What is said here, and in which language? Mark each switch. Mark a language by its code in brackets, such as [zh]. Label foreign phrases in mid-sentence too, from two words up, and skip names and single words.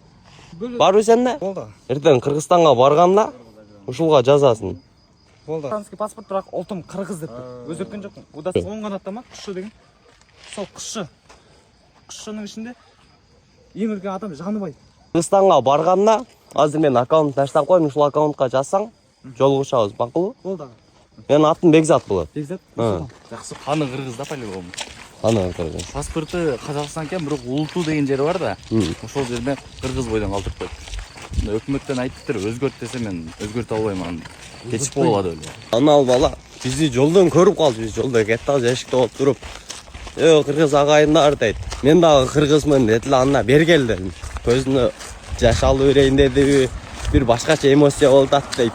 [kk] Бар өзенде? Болды. Ертең Қырғызстанға барғанда ушулға жазасың. Болды. Казахстанский паспорт, бірақ ұлтым қырғыз деп тұр. Өзгерткен жоқпын. Ода оң қанатта ма? Құшшы деген. Сол құшшы. Құшшының ішінде ең үлкен адам Жаныбай. Қырғызстанға барғанда, [ky] азыр мен аккаунт таштап қойдым, ушул аккаунтқа жазсаң, жолугушабыз, макулбу? [kk] Болды. [ky] Менин атым Бекзат болот. Бекзат? [kk] Жақсы, қаны қырғызда по-любому. [ky] Аны кыргыз. [kk] Паспорты Қазақстан екен, [ky] бирок Улуту деген жери бар да. Ошол жерде кыргыз бойдон калтырып койду. Өкмөттөн айтыптыр, өзгөрт десе мен өзгөртө албайм, кечип болот эле. Анал бала бизди жолдон көрүп калды, биз жолдо кеттик, эшикте болуп туруп. Кыргыз агайындар дейт. Мен дагы кыргызмын дейт эле, анда бергел дедим. Көзүнө жаш алып берейин деди, бир башкача эмоция болуп атат дейт.